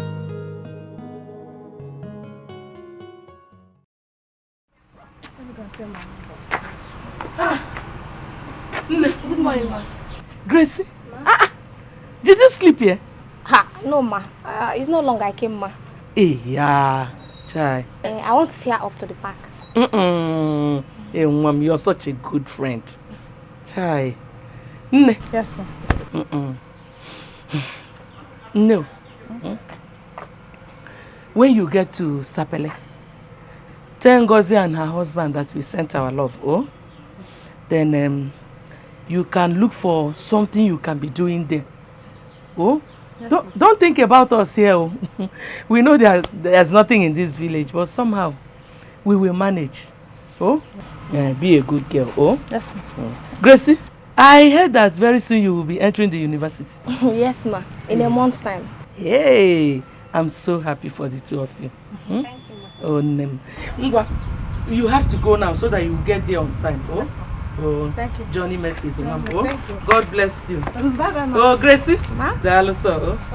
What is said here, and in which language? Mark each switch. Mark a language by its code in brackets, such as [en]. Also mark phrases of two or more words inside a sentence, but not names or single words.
[en] Good morning, ma. Gracie? Did you sleep here? No, ma. It's no longer I came, ma. Yeah, chai. I want to see her off to the park. Hey, Mom, you're such a good friend. [ig] Chai. Nne. [en] Yes, ma. No. When you get to Sapele, tell Ngozi and her husband that we sent our love, then you can look for something you can be doing there. Yes, don't think about us here. We know there's nothing in this village, but somehow we will manage. Be a good girl. Yes, ma. Gracie, I heard that very soon you will be entering the university. Yes, ma. In a month's time. Hey, I'm so happy for the two of you. Thank you, ma. Ngwa, you have to go now so that you get there on time. Yes, ma. Thank you. Johnny messes. Thank you. God bless you. Bye-bye, ma. Gracie. Ma? Dalo.